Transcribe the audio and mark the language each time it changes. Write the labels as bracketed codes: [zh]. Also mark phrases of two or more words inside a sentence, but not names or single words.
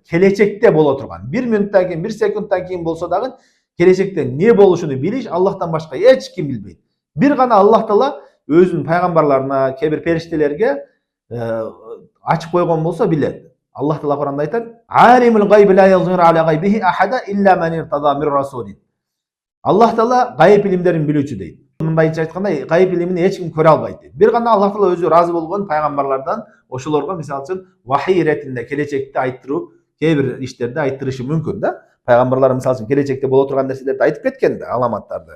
[ky] Келечекте боло турган. 1 мүнөттөн кийин, 1 секундтан кийин болсо дагы келечекте эмне болушуну билиш Аллахтан башка эч ким билбейт. Бир гана Аллах Таала өзүнүн пайгамбарларына, кээ бир периштелерге ачып койгон болсо билет. Аллах Таала Куранда айтат: [ar] "عالم الغيب لا يظهر على غيبه أحدا إلا من ارتضى من رسول." [ky] Аллах Таала гайып илимдерин билүүчү дейт. Мындайча айтканда, гайып илимин эч ким көрө албайт дейт. Бир гана Аллах Таала өзү разы болгон пайгамбарлардан ошолорго мисалы үчүн вахий иретинде келечекти айттыруу, кээ бир иштерди айттырышы мүмкүн да. Пайгамбарлар мисалы үчүн келечекте боло турган нерселерди айтып кеткен да, аламаттарды.